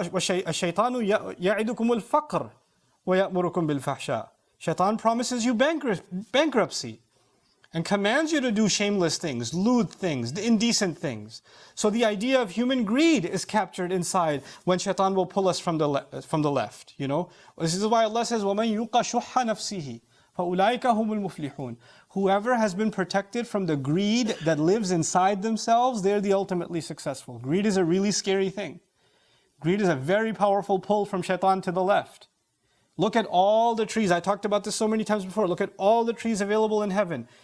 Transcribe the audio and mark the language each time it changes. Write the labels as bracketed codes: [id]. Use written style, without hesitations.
[ar] الشَّيْطَانُ يَعِدُكُمُ الْفَقْرَ وَيَأْمُرُكُمْ بِالْفَحْشَاءِ. [en] Shaitan promises you bankruptcy and commands you to do shameless things, lewd things, indecent things. So the idea of human greed is captured inside when shaitan will pull us from the left. This is why Allah says, [ar] وَمَنْ يُوقَ شُحَّ نَفْسِهِ فَأُولَٰئِكَ هُمُ الْمُفْلِحُونَ. [en] Whoever has been protected from the greed that lives inside themselves, they're the ultimately successful. Greed is a really scary thing. Greed is a very powerful pull from shaitan to the left. Look at all the trees. I talked about this so many times before. Look at all the trees available in heaven.